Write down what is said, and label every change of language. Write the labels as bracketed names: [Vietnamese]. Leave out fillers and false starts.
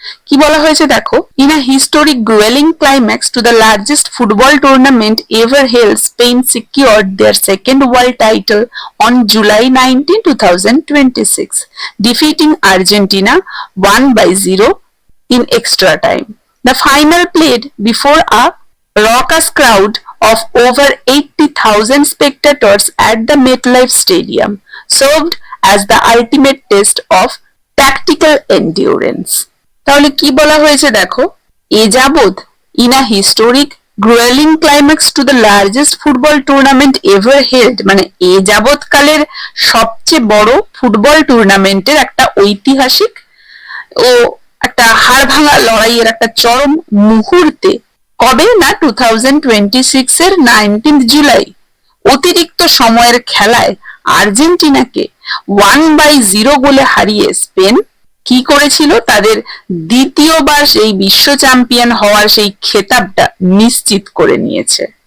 [Bangla] কি বলা হয়েছে দেখো, [English] In a historic gruelling climax to the largest football tournament ever held, Spain secured their second world title on July 19, 2026, defeating Argentina 1-0 in extra time. The final played before a raucous crowd of over 80,000 spectators at the MetLife Stadium, served as the ultimate test of tactical endurance. [Bangla] তাহলে কি বলা হয়েছে দেখো, এ যাবৎ [English] in a historic gruelling climax to the largest football tournament ever held, [Bangla] মানে এ যাবৎ কালের সবচেয়ে বড় ফুটবল টুর্নামেন্টের একটা ঐতিহাসিক ও একটা হাড় ভাঙা লড়াইয়ের একটা চরম মুহূর্তে, কবে না 2026 এর 19 জুলাই অতিরিক্ত সময়ের খেলায় আর্জেন্টিনাকে 1-0 গোলে হারিয়ে স্পেন কি করেছিল, তাদের দ্বিতীয়বার সেই বিশ্ব চ্যাম্পিয়ন হওয়ার সেই খেতাবটা নিশ্চিত করে নিয়েছে।